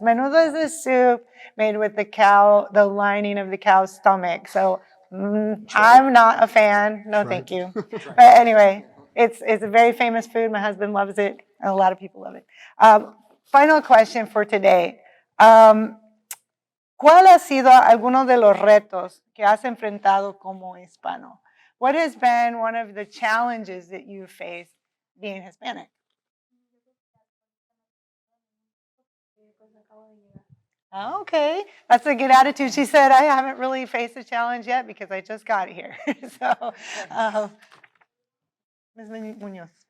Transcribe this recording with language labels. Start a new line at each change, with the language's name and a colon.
English: Menudo is a soup made with the lining of the cow's stomach. So I'm not a fan. No, thank you. But anyway, it's a very famous food. My husband loves it, and a lot of people love it. Final question for today.
Spanish: ¿Cuál ha sido alguno de los retos que has enfrentado como hispano?
English: What has been one of the challenges that you faced being Hispanic? Okay, that's a good attitude. She said, I haven't really faced a challenge yet because I just got here. So, Ms. Munoz.